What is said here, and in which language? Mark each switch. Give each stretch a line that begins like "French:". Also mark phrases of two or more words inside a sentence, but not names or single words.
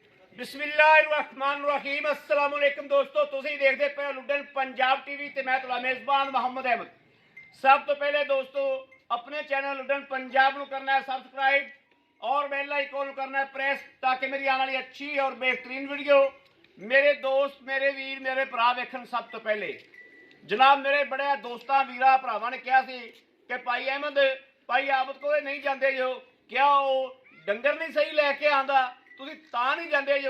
Arabic: بسم الله الرحمن الرحيم السلام عليكم
Punjabi: ਦੋਸਤੋਂ, ਤੁਸੀਂ ਦੇਖਦੇ ਪੇ ਲੁਡਨ ਪੰਜਾਬ ਟੀਵੀ ਤੇ ਮੈਂ ਤੁਹਾਡਾ ਮੇਜ਼ਬਾਨ ਮੋਹੰਮਦ ਅਹਿਮਦ। ਸਭ ਤੋਂ ਪਹਿਲੇ ਦੋਸਤੋਂ ਅਪਣੇ ਚੈਨਲ ਲੁਡਨ ਪੰਜਾਬ ਨੂੰ ਕਰਨਾ ਹੈ ਸਬਸਕ੍ਰਾਈਬ ਔਰ
English: bell icon
Punjabi: ਨੂੰ ਕਰਨਾ ਹੈ ਪ੍ਰੈਸ ਤਾਕਿ ਮੇਰੀ ਆਣ ਵਾਲੀ ਅੱਛੀ ਔਰ ਬਿਹਤਰੀਨ ਵੀਡੀਓ ਮੇਰੇ ਦੋਸਤ ਮੇਰੇ ਵੀਰ ਮੇਰੇ ਭਰਾ ਵੇਖਣ। ਸਭ ਤੋਂ ਪਹਿਲੇ ਜਨਾਬ ਮੇਰੇ ਬੜੇ ਦੋਸਤਾਂ ਵੀਰਾਂ ਭਰਾਵਾਂ ਨੇ ਕਿਹਾ ਸੀ ਕਿ ਭਾਈ ਅਹਿਮਦ ਭਾਈ ਆਬਦ ਕੋਲੇ ਨਹੀਂ ਜਾਤੇ ਜੋ, ਕਿਆ ਉਹ ਡੰਗਰ ਨਹੀਂ ਸਹੀ ਲੈ ਕੇ ਆਂਦਾ, ਤੁਸੀਂ ਤਾਂ ਨਹੀਂ ਜਾਤੇ ਜੋ।